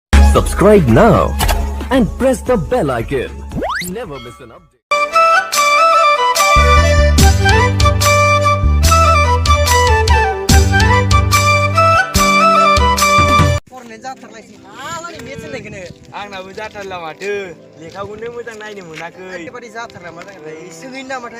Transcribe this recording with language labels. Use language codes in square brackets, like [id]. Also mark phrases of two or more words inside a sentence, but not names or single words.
[en] Subscribe now and press the bell icon. Never miss an update. [brx] आंनाबो जाथारला माथो लेखाखौनो मोजां नायनो मोनाखै एबारे जाथारला मा जागोन सोंहैनो नामाथाय